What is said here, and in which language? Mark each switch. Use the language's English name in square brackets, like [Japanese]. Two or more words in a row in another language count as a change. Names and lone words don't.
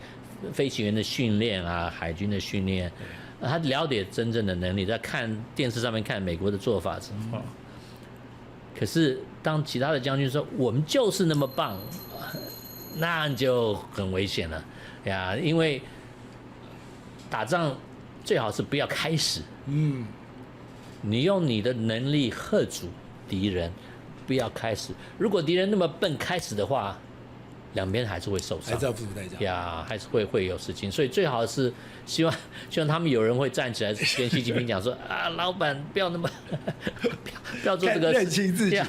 [Chinese] 飛行員的訓練啊，海軍的訓練，他了解真正的能力，在看電視上面看美國的做法之後，可是當其他的將軍說我們就是那麼棒，那就很危險了呀，因為打仗最好是不要開始，你用你的能力嚇阻敵人，不要開始。如果敵人那麼笨開始的話，兩邊還是會受傷，還是要付出代價呀，還是會有事情，所以最好是希望他們有人會站起來跟習近平講說啊，老闆不要那麼不要做這個，認清自己。